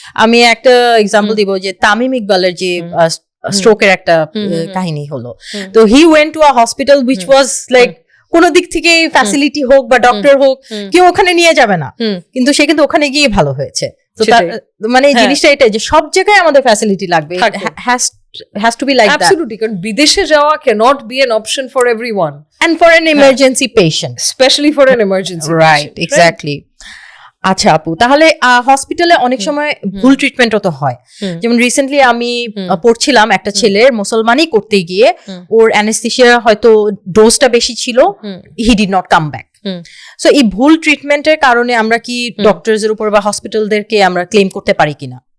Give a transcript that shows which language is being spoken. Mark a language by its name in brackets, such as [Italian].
[Bangla] আমি একটা এক্সাম্পল দিব, যে তামিম ইকবালের যে স্ট্রোকের একটা কাহিনী হলো, তো [English] he went to a hospital which was like [Bangla] কোন দিক থেকে ফ্যাসিলিটি হোক বা ডক্টর হোক, কেউ ওখানে নিয়ে যাবে না, কিন্তু সে কিন্তু ওখানে গিয়ে ভালো হয়েছে। তো মানে এই জিনিসটা এটাই যে সব জায়গায় আমাদের ফ্যাসিলিটি লাগবে, [English] has to be like that. Absolutely, [Bangla] কারণ বিদেশে যাওয়া [English] cannot be an option for everyone and for an emergency patient, especially for an emergency right patient, exactly. [Bangla] আচ্ছা আপু, তাহলে হসপিটালে অনেক সময় ভুল ট্রিটমেন্টও তো হয়। যেমন রিসেন্টলি আমি পড়ছিলাম একটা ছেলের মুসলমানি করতে গিয়ে ওর অ্যানেস্থেসিয়া হয়তো ডোজটা বেশি ছিল, [English] He did not come back. [Bangla] So এই ভুল ট্রিটমেন্টের কারণে আমরা কি ডক্টরসের উপর বা হসপিটালদেরকে আমরা ক্লেম করতে পারি কিনা?